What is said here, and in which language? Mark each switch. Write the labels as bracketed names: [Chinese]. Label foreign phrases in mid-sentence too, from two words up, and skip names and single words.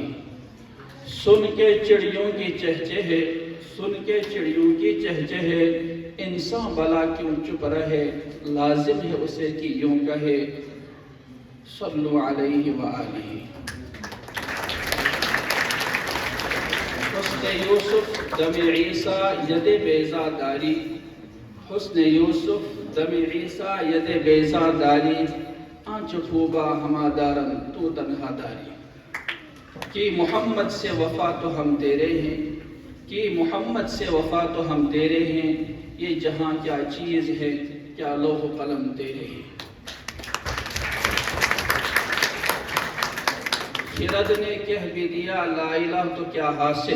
[Urdu] سن کے چڑیوں کی چہچہے انسان بلا کیوں چپ رہے لازم ہے اسے کہ یوں کہے [Arabic] صلو علیہ وآلہ. [Persian] حسن یوسف دم عیسیٰ ید بیضا داری حسن یوسف دم عیسیٰ ید بیضا داری آنچ خوبا ہما دارن تو تنہا داری. [Urdu] کہ محمد سے وفا تو ہم تیرے ہیں کہ محمد سے وفا تو ہم تیرے ہیں. یہ جہاں کیا چیز ہے کیا لوح و قلم تیرے ہیں. خرد نے کہہ بھی دیا [Arabic] لا الہ [Urdu] تو کیا حاصل.